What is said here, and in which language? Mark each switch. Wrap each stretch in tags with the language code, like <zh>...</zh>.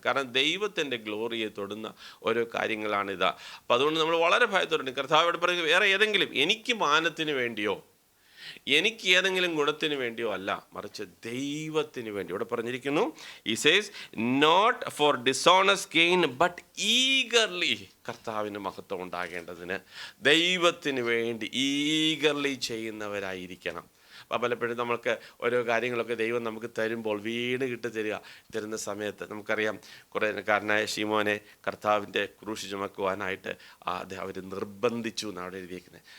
<ml>കാരണം ദൈവത്തിൻ്റെ ഗ്ലോറിയെ തൊടുന്ന ഓരോ കാര്യങ്ങളാണിത്. അപ്പം അതുകൊണ്ട് നമ്മൾ വളരെ ഭയത്തോടെ കർത്താവോട് പറയുക, വേറെ ഏതെങ്കിലും എനിക്ക് മാനത്തിന് വേണ്ടിയോ എനിക്ക് ഏതെങ്കിലും ഗുണത്തിന് വേണ്ടിയോ അല്ല, മറിച്ച് ദൈവത്തിന് വേണ്ടി. ഇവിടെ പറഞ്ഞിരിക്കുന്നു,</ml> <en>he says not for dishonest gain but eagerly.</en> <ml>കർത്താവിന് മഹത്വം ഉണ്ടാകേണ്ടതിന് ദൈവത്തിന് വേണ്ടി ഈഗർലി ചെയ്യുന്നവരായിരിക്കണം. അപ്പോൾ പലപ്പോഴും നമ്മൾക്ക് ഓരോ കാര്യങ്ങളൊക്കെ ദൈവം നമുക്ക് തരുമ്പോൾ വീണ് തരുന്ന സമയത്ത് നമുക്കറിയാം, കുറേക്കാരനായ ശീമോനെ കർത്താവിൻ്റെ ക്രൂശ് ചുമക്കുവാനായിട്ട് അവർ നിർബന്ധിച്ചു എന്നാണ് അവിടെ എഴുതിയിരിക്കുന്നത്.</ml>